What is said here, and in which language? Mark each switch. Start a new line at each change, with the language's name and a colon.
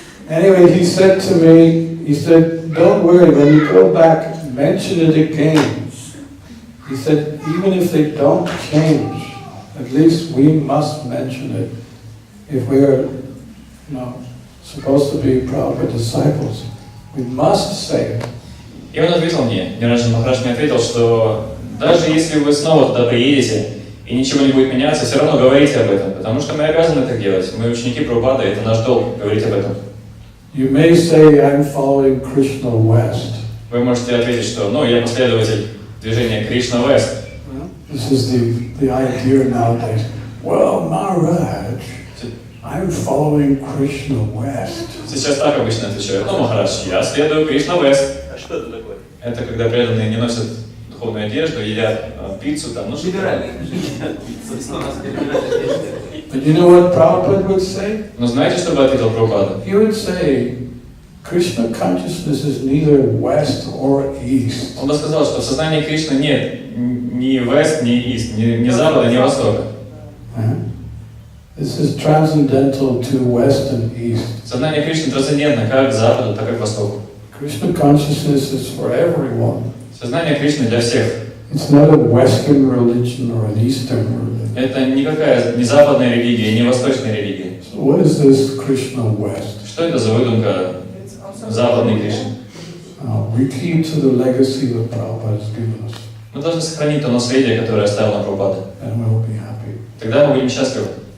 English: Anyway, he said to me, he said, don't worry, when you go back, mention it again. He said, even if they don't change, at least we must mention it. If we are, supposed to be Prabhupada disciples, we must say it.
Russian: И он ответил мне, Дхирашанта Махарадж мне ответил, что даже если вы снова туда приедете и ничего не будет меняться, все равно говорите об этом, потому что мы обязаны так делать. Мы ученики Прабхупады, это наш долг говорить об этом.
English: You may say, I'm following Krishna West.
Russian: Вы можете ответить, что я последователь движения Кришна Вест.
English: This is the idea nowadays. Well, Maharaj, I'm following Krishna West.
Russian: Сейчас так обычно отвечают. Махарадж, я следую Кришна Вест. А что это такое? Это когда преданные не носят духовную одежду, едят пиццу там, что-то.
English: But you know what Prabhupada would say?
Russian: Но знаете, что бы ответил Прабхупада?
English: He would say, Krishna consciousness is neither west or east.
Russian: Он бы сказал, что в сознании Кришны нет ни вест, ни ист, ни запада, ни востока.
English: This is transcendental to west and east.
Russian: Сознание Кришны трансцендентно как к западу, так и к востоку.
English: Krishna consciousness is for everyone.
Russian: Сознание Кришны для всех.
English: It's not a Western religion or an Eastern religion.
Russian: Это никакая не западная религия, не восточная религия.
English: So what is this Krishna West?
Russian: Что это за выдумка западной Кришны?
English: We keep to the legacy that Prabhupada has given us.
Russian: Мы должны сохранить то наследие, которое оставил нам Прабхупада.
English: And we'll be happy.
Russian: Тогда мы будем счастливы.